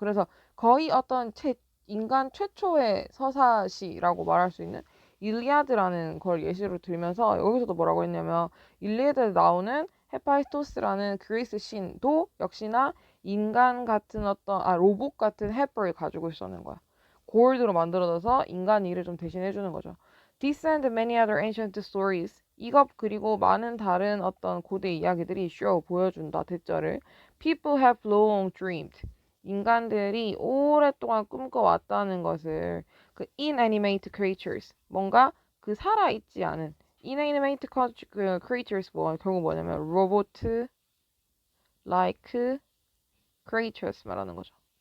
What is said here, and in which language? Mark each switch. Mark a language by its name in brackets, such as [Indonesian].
[Korean] 그래서 거의 어떤 인간 최초의 서사시라고 말할 수 있는 일리아드라는 걸 예시로 들면서 여기서도 뭐라고 했냐면 일리아드에 나오는 헤파이스토스라는 그리스 신도 역시나 인간 같은 로봇 같은 헬퍼를 가지고 있었는 거야. 골드로 만들어져서 인간 일을 좀 대신해주는 거죠. [English] This and many other ancient stories. [Korean] 이것 그리고 많은 다른 어떤 고대 이야기들이 show 보여준다. 대절을 [English] People have long dreamed. [Korean] 인간들이 오랫동안 꿈꿔왔다는 것을 그 [English] inanimate creatures [Korean] 뭔가 그 살아있지 않은 inanimate creatures 결국 뭐냐면 [English] robot like creatures [Korean] 말하는 거죠.